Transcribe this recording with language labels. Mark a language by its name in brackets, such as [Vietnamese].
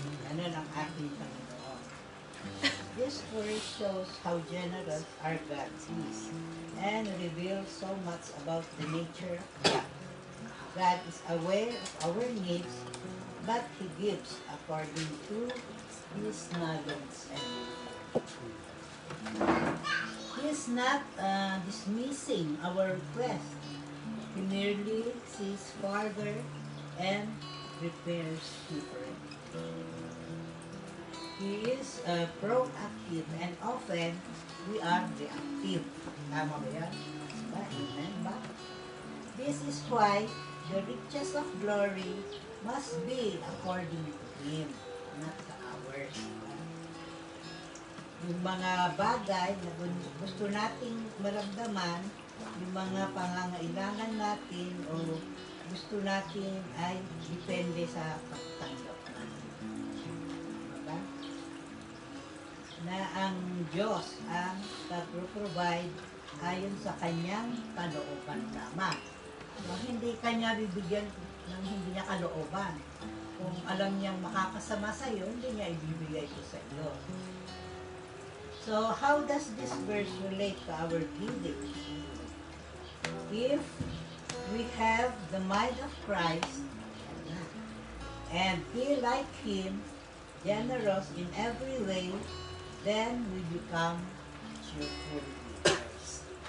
[Filipino] Ano ang ating Panginoon. [English] This verse shows how generous our God is and reveals so much about the nature of God. God is aware of our needs, but He gives according to His knowledge and wisdom. He is not dismissing our request. He merely sees farther and prepares differently. He is proactive and often we are reactive. Tama ba yan? Amen ba? This is why the riches of glory must be according to Him, not to ours. [Filipino] Yung mga bagay na gusto nating maramdaman, yung mga pangangailangan natin o gusto natin ay depende sa pagtanggap natin. Diba? Na ang Diyos ang pag-provide ayon sa kanyang kalooban lamang. Kung hindi kanya bibigyan ng hindi niya kalooban, kung alam niyang makakasama sa iyo, hindi niya ibibigay ito sa iyo. [English] So, how does this verse relate to our giving? If we have the mind of Christ and be like Him, generous in every way, then we become cheerful givers.